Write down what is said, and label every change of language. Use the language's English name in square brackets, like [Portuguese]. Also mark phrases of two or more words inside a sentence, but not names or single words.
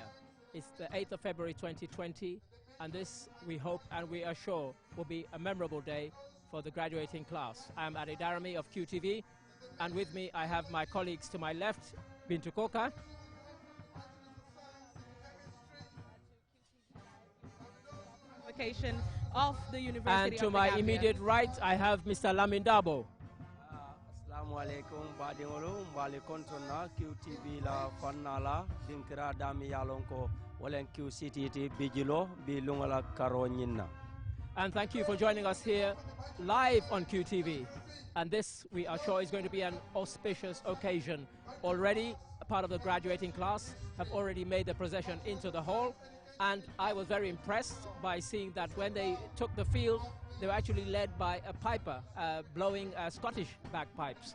[English] It's the 8th of February 2020, and this, we hope and we are sure, will be a memorable day for the graduating class. I'm Adi Darami of QTV, and with me I have my colleagues to my left, Bintu Koka. Of the University and to of the my Gambia. immediate right, I have Mr. Lamin Dabo. [Arabic] السلام عليكم [Mandingo] badingolo mbali kontona QTV la fannala dinkira dami yalonko walen Qcity ti bijilo bi lungola karo nyinna. [English] And thank you for joining us here live on QTV. And this, we are sure, is going to be an auspicious occasion. Already, a part of the graduating class have already made the procession into the hall. And I was very impressed by seeing that when they took the field, they were actually led by a piper blowing Scottish bagpipes.